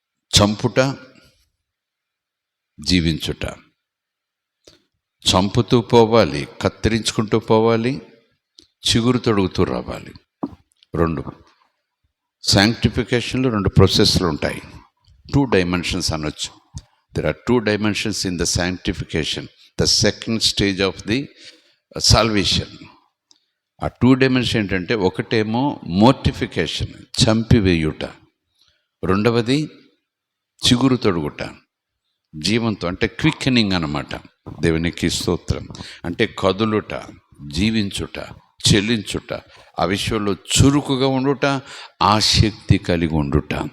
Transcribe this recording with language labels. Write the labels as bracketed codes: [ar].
[te] చంపుట, జీవించుట. చంపుతూ పోవాలి, కత్తిరించుకుంటూ పోవాలి, చిగురు తొడుగుతూ రావాలి. 2 శాంక్టిఫికేషన్లో 2 ప్రాసెస్లు ఉంటాయి. 2 dimensions అనొచ్చు. [en] There are 2 dimensions in the sanctification, the second stage of the salvation. [te] ఆ 2 dimensions ఏంటంటే, ఒకటేమో మోర్టిఫికేషన్, చంపివేయుట. రెండవది చిగురు తొడుగుట, జీవంతో, అంటే క్విక్కెనింగ్ అన్నమాట. దేవునికి స్తోత్రం. అంటే కదులుట, జీవించుట, చెల్లించుట, ఆ విషయంలో చురుకుగా ఉండుట, ఆ శక్తి కలిగి ఉండుట.